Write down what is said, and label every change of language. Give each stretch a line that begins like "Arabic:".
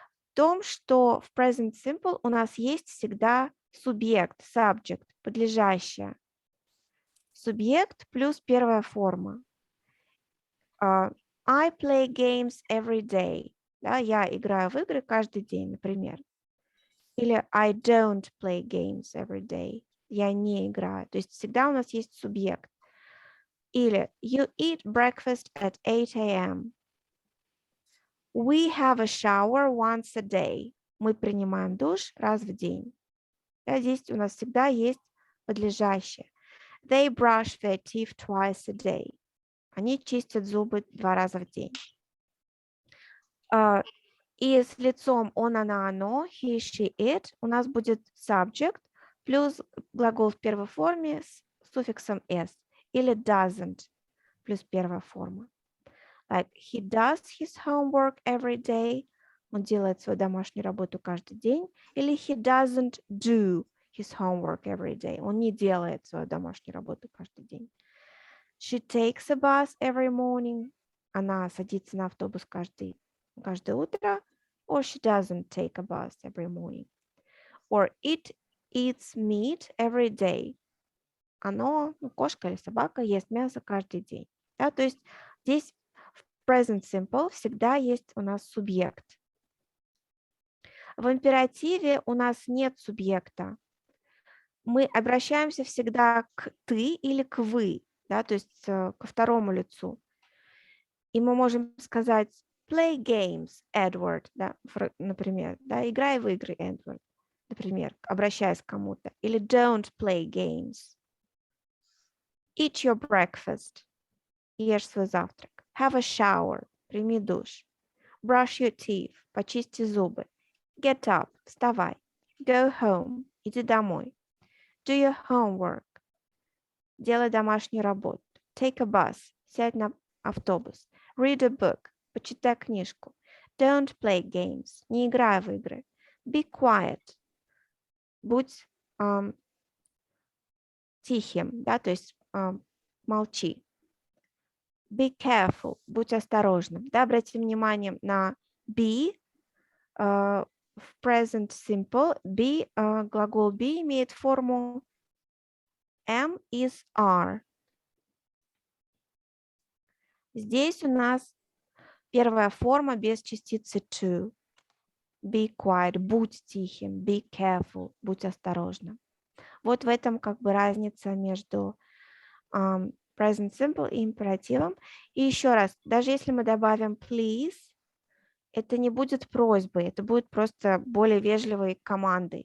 Russian: В том, что в present simple у нас есть всегда субъект, subject, подлежащее. Субъект плюс первая форма.
English: I play games every day.
Russian: Да, я играю в игры каждый день, например.
English: Или I don't play games every day.
Russian: Я не играю. То есть всегда у нас есть субъект.
English: Или you eat breakfast at 8 a.m. We have a shower once a day.
Russian: Мы принимаем душ раз в день. Да, здесь у нас всегда есть подлежащее.
English: They brush their teeth twice a day.
Russian: Они чистят зубы 2 раза в день. И с лицом он, она, оно,
English: he, she, it
Russian: у нас будет subject плюс глагол в первой форме с суффиксом s. Или doesn't плюс первая форма.
English: Like he does his homework every day.
Russian: Он делает свою домашнюю работу каждый день.
English: Или he doesn't do his homework every day.
Russian: Он не делает свою домашнюю работу каждый день.
English: She takes a bus every morning.
Russian: Она садится на автобус каждое утро.
English: Or she doesn't take a bus every morning. Or it eats meat every day.
Russian: Оно, кошка или собака, ест мясо каждый день. Да, то есть здесь в present simple всегда есть у нас субъект. В императиве у нас нет субъекта. Мы обращаемся всегда к ты или к вы, да, то есть ко второму лицу. И мы можем сказать
English: play games,
Russian: Edward, да, например, да, играй в игры, Edward, например, обращаясь к кому-то.
English: Или don't play games. Eat your breakfast.
Russian: Ешь свой завтрак.
English: Have a shower.
Russian: Прими душ.
English: Brush your teeth.
Russian: Почисти зубы.
English: Get up.
Russian: Вставай.
English: Go home.
Russian: Иди домой.
English: Do your homework.
Russian: Делай домашнюю работу.
English: Take a bus.
Russian: Сядь на автобус.
English: Read a book.
Russian: Почитай книжку.
English: Don't play games.
Russian: Не играй в игры.
English: Be quiet.
Russian: Будь тихим, да, то есть молчи. Be careful. Будь осторожным. Да, обратите внимание на be в present simple. Be, глагол be имеет форму am, is, are. Здесь у нас первая форма без частицы to.
English: Be quiet,
Russian: будь тихим,
English: be careful,
Russian: будь осторожным. Вот в этом как бы разница между present simple и императивом. И еще раз, даже если мы добавим please, это не будет просьбой, это будет просто более вежливой командой.